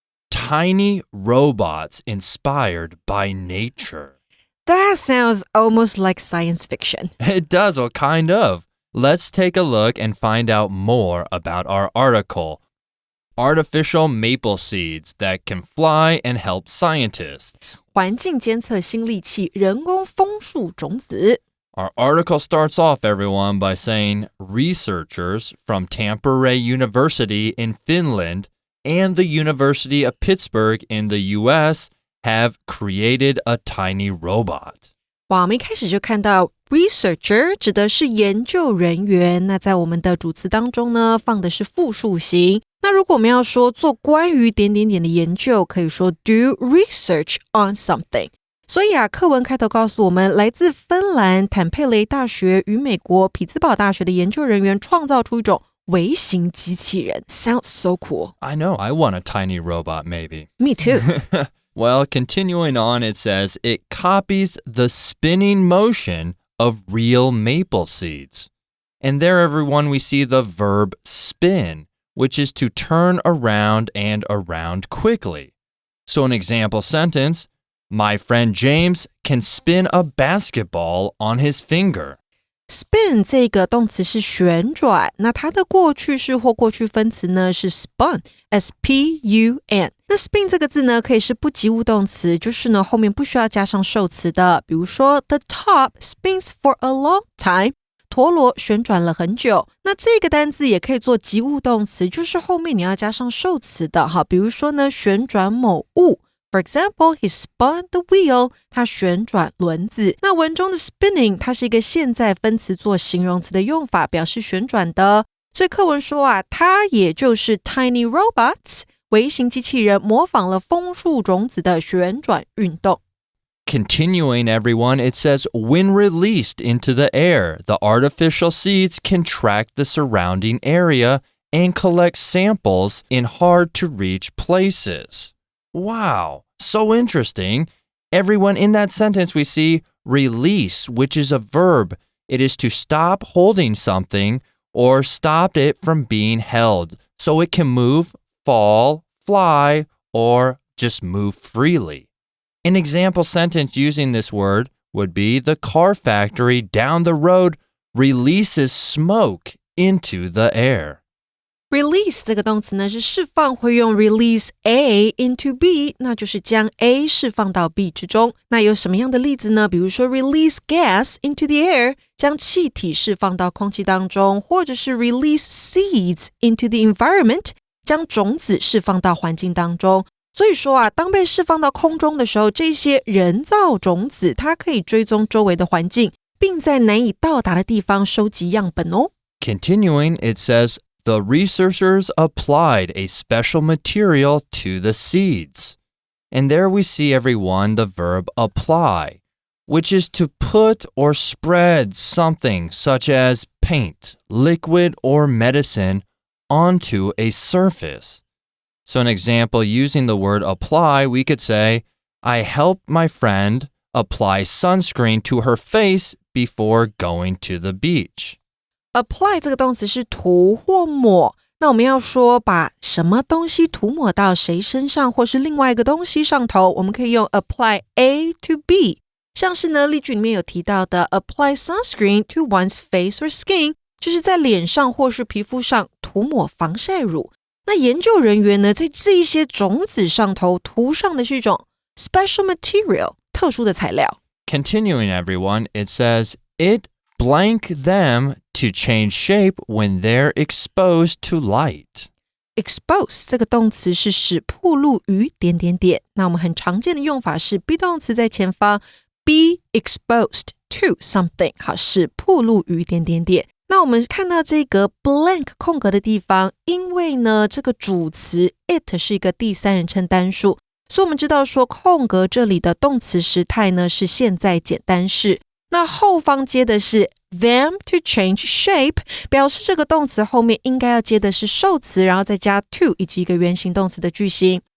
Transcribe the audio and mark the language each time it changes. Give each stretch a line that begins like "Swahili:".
English: Tiny robots inspired by nature. That sounds almost like science fiction. It does, well, kind of. Let's take a look and find out more about our article. Artificial maple seeds that can fly and help scientists.
Chinese: 环境监测新利器人工枫树种子
English: Our article starts off, everyone, by saying researchers from Tampere University in Finland and the University of Pittsburgh in the US have created a tiny robot.
Chinese: 哇，我们一开始就看到 researcher 指的是研究人员，那在我们的主词当中呢，放的是复数型。那如果我们要说做关于点点点的研究，可以说 do research on something。所以课文开头告诉我们，来自芬兰坦佩雷大学与美国匹兹堡大学的研究人员创造出一种微型机器人。
English: Sounds so cool. I know, I want a tiny robot maybe. Me too. Well, continuing on, it says it copies the spinning motion of real maple seeds. And there, everyone, we see the verb spin, which is to turn around and around quickly. So an example sentence, my friend James can spin a basketball on his finger.
Chinese: Spin 这个动词是旋转，那它的过去式或过去分词呢是 spun, S-P-U-N。那 spin 这个字呢可以是不及物动词，就是呢后面不需要加上受词的。比如说
English: The top spins for a long time.
Chinese: 陀螺旋转了很久。那这个单字也可以做及物动词，就是后面你要加上受词的。好，比如说呢旋转某物。
English: For example, he spun the wheel.
Chinese: 他旋转轮子。那文中的 spinning 它是一个现在分词做形容词的用法，表示旋转的。所以课文说它也就是
English: tiny robots
Chinese: 微型机器人模仿了枫树种子的旋转运动。
English: Continuing, everyone, it says, when released into the air, the artificial seeds can track the surrounding area and collect samples in hard-to-reach places. Wow, so interesting. Everyone, in that sentence, we see release, which is a verb. It is to stop holding something or stop it from being held, so it can move, fall, fly, or just move freely. An example sentence using this word would be the car factory down the road releases smoke into the air.
Chinese: Release 这个动词呢是释放，会用
English: release A into B，
Chinese: 那就是将 A 释放到 B 之中。那有什么样的例子呢？比如说
English: release gas into the air，
Chinese: 将气体释放到空气当中，或者是
English: release seeds into the environment，
Chinese: 将种子释放到环境当中。所以说当被释放到空中的时候，这些人造种子它可以追踪周围的环境，并在难以到达的地方收集样本哦。
English: Continuing, it says, the researchers applied a special material to the seeds. And there we see everyone the verb apply, which is to put or spread something such as paint, liquid, or medicine onto a surface. So an example using the word apply, we could say, I helped my friend apply sunscreen to her face before going to the beach.Apply
Chinese: 这个动词是涂或抹，那我们要说把什么东西涂抹到谁身上或是另外一个东西上头，我们可以用
English: apply A to B，
Chinese: 像是呢例句里面有提到的
English: apply sunscreen to one's face or skin，
Chinese: 就是在脸上或是皮肤上涂抹防晒乳。那研究人员呢在这一些种子上头涂上的是一种
English: special material，
Chinese: 特殊的材料。
English: Continuing everyone, it says, it blank them to change shape when they're exposed to light.
Chinese: Expose 这个动词是使暴露于……那我们很常见的用法是 be 动词在前方
English: be exposed to something，
Chinese: 好，使暴露于…… 那我们看到这个 blank 空格的地方，因为呢这个主词 it 是一个第三人称单数，所以我们知道说空格这里的动词时态呢是现在简单式，那后方接的是
English: them to change shape，
Chinese: 表示这个动词后面应该要接的是受词，然后再加 to 以及一个原形动词的句型。